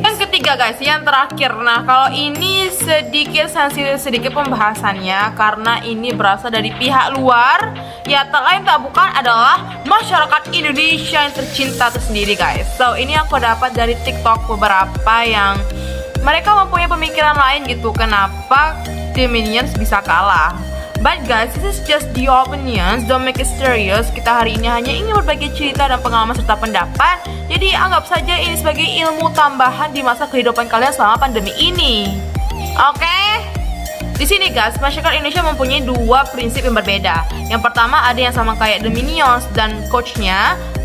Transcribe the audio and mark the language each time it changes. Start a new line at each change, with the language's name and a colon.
Indonesian: Yang ketiga guys, yang terakhir. Nah kalau ini sedikit sensitif sedikit pembahasannya karena ini berasal dari pihak luar. Ya tak lain tak bukan adalah masyarakat Indonesia yang tercinta itu sendiri guys. So ini aku dapat dari TikTok beberapa yang mereka mempunyai pemikiran lain gitu. Kenapa The Minions bisa kalah?
English: But guys, this is just the opinions, don't make it serious.
Indonesian: Kita hari ini hanya ingin berbagi cerita dan pengalaman serta pendapat. Jadi anggap saja ini sebagai ilmu tambahan di masa kehidupan kalian selama pandemi ini. Oke? Di sini guys, masyarakat Indonesia mempunyai dua prinsip yang berbeda. Yang pertama ada yang sama kayak The Minions dan coachnya.